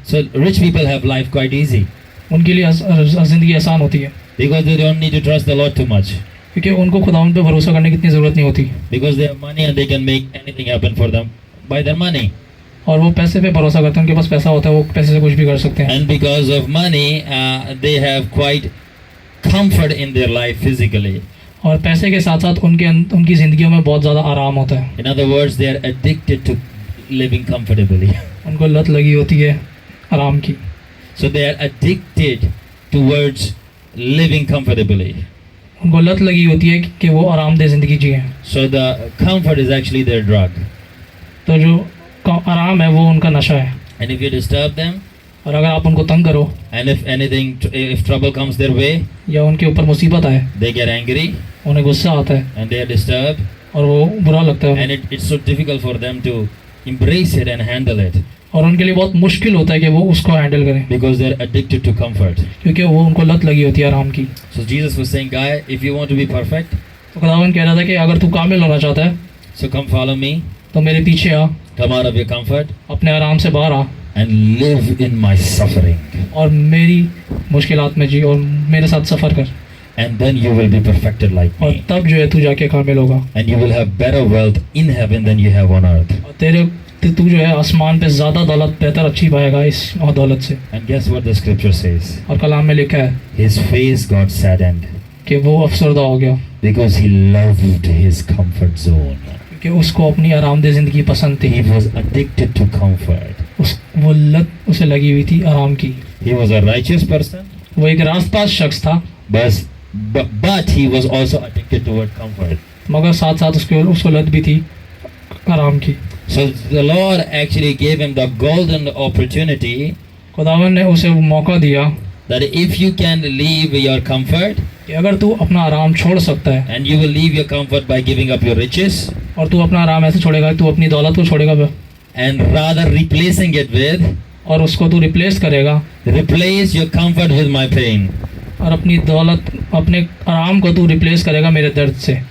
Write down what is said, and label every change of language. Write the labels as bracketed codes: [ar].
[en] So rich people have life quite easy [hi] उनके लिए ज़िंदगी आसान होती है, [en] because they don't need to trust the Lord too much, [hi] क्योंकि उनको खुदावन पे भरोसा करने की इतनी ज़रूरत नहीं होती, [en] because they have money and they can make anything happen for them by their money. [hi] और वो पैसे पे भरोसा करते हैं, उनके पास पैसा होता है, वो पैसे से कुछ भी कर सकते हैं। [en] And because of money, they have quite comfort in their life physically. [hi] और पैसे के साथ साथ उनकी ज़िंदगियों में बहुत ज़्यादा आराम होता है। [en] In other words, they are addicted to living comfortably. [hi] उनको लत लगी होती है आराम की, [en] So they are addicted towards living comfortably. [hi] उनको लत लगी होती है कि वो आरामदेह ज़िंदगी जिए। [en] So the comfort is actually their drug. [hi] तो जो आराम है वो उनका नशा है, [en] And if you disturb them, [hi] और अगर आप उनको तंग करो [en] and if trouble comes their way, [hi] या उनके ऊपर मुसीबत आए, [en] they get angry [hi] उन्हें गुस्सा आता है [en] and they are disturbed, [hi] और वो बुरा लगता है, [en] and it's so difficult for them to embrace it and handle it [hi] और उनके लिए बहुत मुश्किल होता है कि वो उसको हैंडल करें, [en] because they're addicted to comfort. [hi] क्योंकि वो उनको लत लगी होती है आराम की। [en] So Jesus was saying, guy, if you want to be perfect, [hi] तो खुदावन कह रहा था कि अगर तू कामिल होना चाहता है [en] so come follow me, [hi] तो मेरे पीछे आ, [en] come out of your comfort [hi] अपने आराम से बाहर आ, [en] and live in my suffering, [hi] और मेरी मुश्किलात में जी और मेरे साथ सफ़र कर, [en] and then you will be perfected like [hi] और [en] me, [hi] तब जो है तू जाके कामिल होगा, [en] and you will have better wealth in heaven than you have on earth. [hi] और तेरे तो तू जो है आसमान पे ज़्यादा दौलत बेहतर अच्छी पाएगा इस और दौलत से। [en] And guess what the scripture says? [hi] और कलाम में लिखा है [en] His face got saddened [hi] कि वो अफसरदा हो गया [en] because he loved his comfort zone. [hi] क्योंकि उसको अपनी आरामदेह ज़िंदगी पसंद थी। [en] He was addicted to comfort. [hi] वो लत उसे लगी हुई थी आराम की। [en] He was a righteous person, [hi] वो एक रास्तबाज शख्स था, [en] but he was also addicted toward comfort. [hi] मगर साथ साथ उसको लत भी थी आराम की। [en] So the Lord actually gave him the golden opportunity [hi] खुदावन ने उसे वो मौका दिया [en] that if you can leave your comfort [hi] कि अगर तू अपना आराम छोड़ सकता है [en] and you will leave your comfort by giving up your riches [hi] और तू अपना आराम ऐसे छोड़ेगा, तू अपनी दौलत को छोड़ेगा [en] and rather replacing it with [hi] और उसको तू रिप्लेस करेगा, [en] replace your comfort with my pain [hi] और अपनी दौलत अपने आराम को तू रिप्लेस करेगा मेरे दर्द से,